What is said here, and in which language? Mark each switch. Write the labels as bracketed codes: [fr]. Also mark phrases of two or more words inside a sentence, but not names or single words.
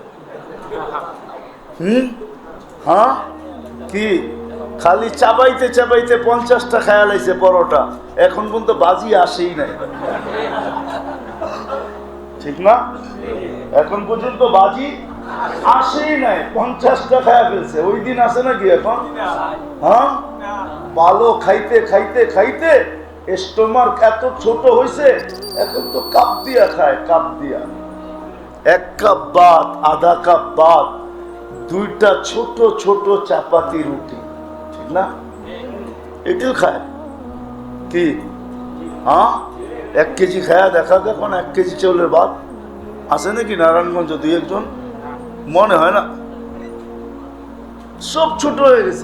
[bn] হ্যাঁ, কি খালি চাবাইতে চাবাইতে 50টা খায়া লাইছে পরোটা, এখন পর্যন্ত বাজি আসেই নাই, ঠিক না? এখন পর্যন্ত বাজি আসেই নাই, 50টা খায়া ফেলছে। ওই দিন আছে নাকি এখন? হ্যাঁ, ভালো খাইতে খাইতে খাইতে স্টোমার এত ছোট হয়েছে, এখন তো কাপ দিয়া খায়, কাপ দিয়া। 1 কাপ ভাত, আধা কাপ ভাত, 2টা ছোট ছোট চাপাতি রুটি, ঠিক না? এটিও খায় কি? হ্যাঁ, 1 কেজি খায়া দেখা এখন 1 কেজি চাউলের ভাত আছে নাকি নারায়ণগঞ্জ? 2-1 জন মনে হয় না, সব ছোট হয়ে গেছে।